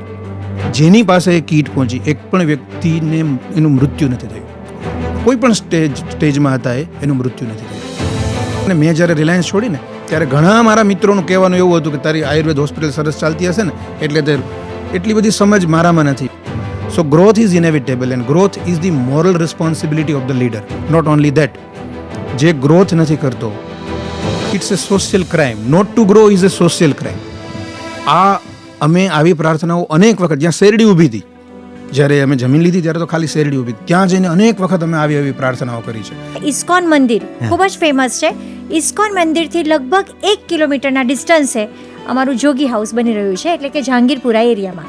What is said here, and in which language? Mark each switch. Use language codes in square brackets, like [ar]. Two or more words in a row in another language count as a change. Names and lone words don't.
[gu] જેની પાસે એ કીટ પહોંચી એક પણ વ્યક્તિને એનું મૃત્યુ નથી થયું. કોઈ પણ સ્ટેજમાં હતા એનું મૃત્યુ નથી થયું. અને મેં જ્યારે રિલાયન્સ છોડીને ત્યારે ઘણા મારા મિત્રોનું કહેવાનું એવું હતું કે તારી આયુર્વેદ હોસ્પિટલ સરસ ચાલતી હશે ને એટલે તે એટલી બધી સમજ મારામાં નથી. [en] So growth is inevitable and growth is the moral responsibility of the leader. Not only that, [gu] જે growth નથી કરતો, [en] it's a social crime. Not to grow is a social crime. [gu] અમે આવી પ્રાર્થનાઓ અનેક વખત, જ્યાં શેરડી ઊભી હતી, જ્યારે અમે જમીન લીધી ત્યારે તો ખાલી શેરડી ઊભી, ત્યાં જઈને અનેક વખત અમે આવી પ્રાર્થનાઓ કરી છે. ઇસ્કોન મંદિર ખૂબ જ ફેમસ છે. ઇસ્કોન મંદિરથી લગભગ 1 કિલોમીટરના ડિસ્ટન્સે અમારું જોગી હાઉસ બની રહ્યું છે, એટલે કે જહાંગીરપુરા એરિયામાં.